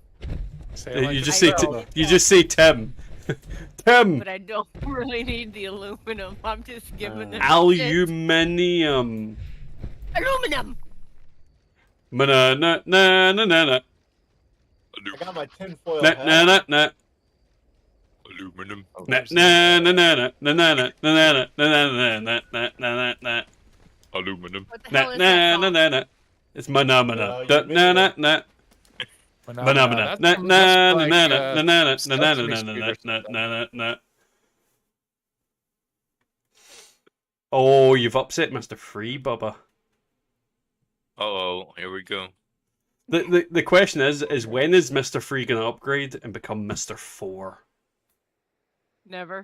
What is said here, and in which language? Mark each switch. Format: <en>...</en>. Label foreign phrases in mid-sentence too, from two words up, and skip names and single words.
<en>You just say Tim. Tim. But I don't really need the aluminum. I'm just giving it. Aluminium. Aluminum. Na na na na na na. I got my tinfoil Na hat. na na na. Aluminum. Na na na na na na na na na na na na na na. Aluminum. Na na na na na. It's manamana. Na na na. Manamana. Na na na na na na na na na na na na. Oh, you've upset Mr. Free, Bubba. Uh-oh, here we go. The question is when is Mr. Free gonna upgrade and become Mr. 4? Never.</en>